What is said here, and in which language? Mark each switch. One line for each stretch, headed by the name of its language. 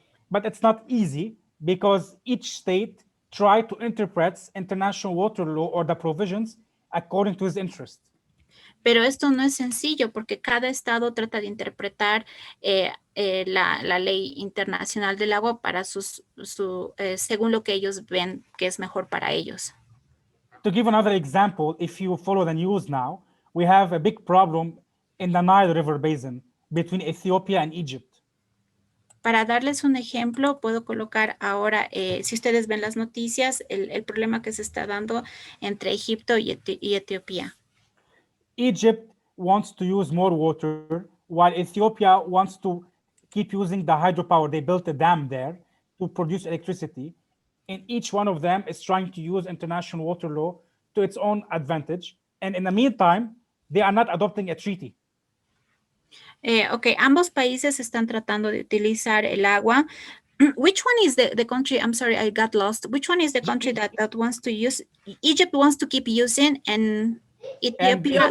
English: But it's not easy because each state tries to interpret international water law or the provisions according to his interest.
Spanish: Pero esto no es sencillo porque cada estado trata de interpretar la ley internacional del agua para según lo que ellos ven que es mejor para ellos.
English: to give another example, if you follow the news now, we have a big problem in the Nile River Basin between Ethiopia and Egypt.
Spanish: Para darles un ejemplo, puedo colocar ahora, si ustedes ven las noticias, el problema que se está dando entre Egipto y Etiopía.
English: Egypt wants to use more water, while Ethiopia wants to keep using the hydropower. They built a dam there to produce electricity. And each one of them is trying to use international water law to its own advantage. And in the meantime, they are not adopting a treaty.
Spanish: Okay, ambos países están tratando de utilizar el agua.
English: Which one is the country? I'm sorry, I got lost. Which one is the country that wants to use? Egypt wants to keep using, and Ethiopia